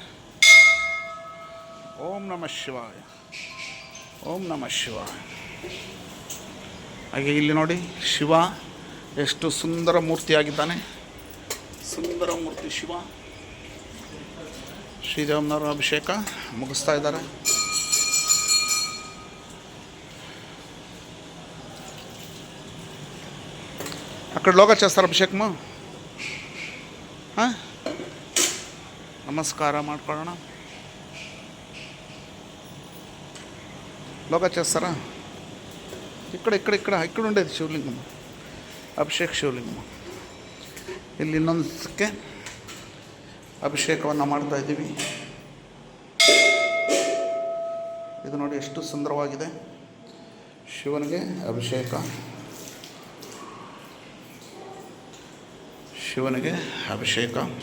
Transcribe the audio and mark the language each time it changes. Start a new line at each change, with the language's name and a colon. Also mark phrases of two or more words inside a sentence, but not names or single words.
Sanskrit: ಓಂ ನಮಃ ಶಿವಾಯ, ಓಂ ನಮಃ ಶಿವಾಯ.
Kannada: ಹಾಗೆ ಇಲ್ಲಿ ನೋಡಿ ಶಿವ ಎಷ್ಟು ಸುಂದರ ಮೂರ್ತಿಯಾಗಿದ್ದಾನೆ. ಸುಂದರ ಮೂರ್ತಿ ಶಿವ. ಶ್ರೀರಾಮನವರ ಅಭಿಷೇಕ ಮುಗಿಸ್ತಾ ಇದ್ದಾರೆ.
Telugu: అక్కడ లోగా చేస్తారు అభిషేకము.
Kannada: ನಮಸ್ಕಾರ ಮಾಡ್ಕೊಳ್ಳೋಣ.
Telugu: లోగా చేస్తారా? ఇక్కడ ఇక్కడ ఇక్కడ ఇక్కడ ఉండేది ಶಿವಲಿಂಗಮ್ಮ, ಅಭಿಷೇಕ ಶಿವಲಿಂಗಮ್ಮ.
Kannada: ಇಲ್ಲಿ ಇನ್ನೊಂದಕ್ಕೆ ಅಭಿಷೇಕವನ್ನು ಮಾಡ್ತಾ ಇದ್ದೀವಿ. ಇದು ನೋಡಿ ಎಷ್ಟು ಸುಂದರವಾಗಿದೆ. ಶಿವನಿಗೆ ಅಭಿಷೇಕ, ಶಿವನಿಗೆ ಅಭಿಷೇಕ.